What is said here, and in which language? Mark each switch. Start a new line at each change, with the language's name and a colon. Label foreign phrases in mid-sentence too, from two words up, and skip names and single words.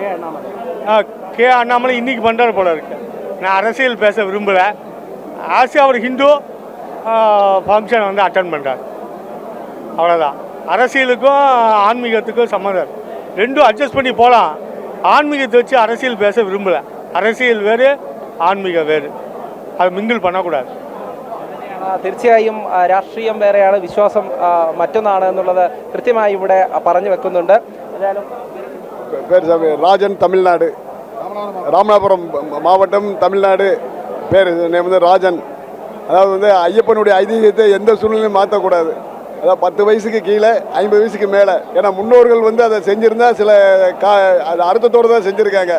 Tamil: கே அண்ணாமலை இன்றைக்கி பண்ணுறது போல இருக்கு. நான் அரசியல் பேச விரும்பலை. ஆசியா ஒரு ஹிந்து ஃபங்க்ஷன் வந்து அட்டன் பண்ணுறாரு, அவ்வளோதான். அரசியலுக்கும் ஆன்மீகத்துக்கும் சம்மந்தம் ரெண்டும் அட்ஜஸ்ட் பண்ணி போகலாம். ஆன்மீகத்தை வச்சு அரசியல் பேச விரும்பலை. அரசியல் வேறு,
Malayalam: ആത്മീകം വേറെ. അത് മിങ്കിൾ பண்ணக்கூடாது. തീർച്ചയായും രാഷ്ട്രീയം വേറെയാണ്, വിശ്വാസം മറ്റൊന്നാണ് എന്നുള്ളത് കൃത്യമായി ഇവിടെ പറഞ്ഞു വെക്കുന്നുണ്ട്.
Tamil: பேர் ராஜன், தமிழ்நாடு, ராமநாதபுரம் மாவட்டம், தமிழ்நாடு. பேர் நேம் வந்து ராஜன். அதாவது வந்து ஐயப்பனுடைய ஐதீகத்தை எந்த சூழ்நிலையும் மாற்றக்கூடாது. அதாவது 10 வயசுக்கு கீழே 50 வயசுக்கு மேலே. ஏன்னா முன்னோர்கள் வந்து அதை செஞ்சுருந்தா சில அது அர்த்தத்தோடு தான் செஞ்சுருக்காங்க.